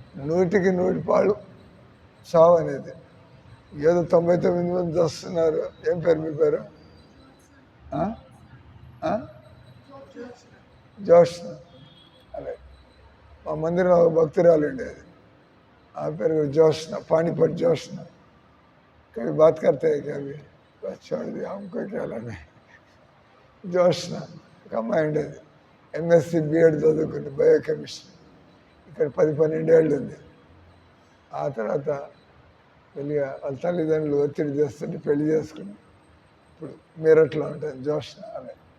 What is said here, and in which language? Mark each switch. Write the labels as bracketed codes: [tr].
[te] 100కి 100 చావు అనేది. ఏదో 99 మంది వస్తున్నారు. ఏం పేరు మీ పేరు? జోష్న. అదే మా మందిరంలో భక్తురాలు ఉండేది, ఆ పేరు జోష్న, పానీపట్ జోష్న. [hi] कभी बात करते हैं क्या? अभी बस छोड़ दिया, हमको क्या लेना है. [te] జోష్న ఒక అమ్మాయి ఉండేది, ఎంఎస్సి బిఎడ్ చదువుకుంది, బయోకెమిస్ట్రీ. ఇక్కడ 10-12 ఏళ్ళు ఉంది. ఆ తర్వాత పెళ్ళిగా వాళ్ళ తల్లిదండ్రులు ఒత్తిడి చేస్తుంటే పెళ్లి చేసుకుని ఇప్పుడు మీరట్లో ఉంటుంది జోష్న అనే.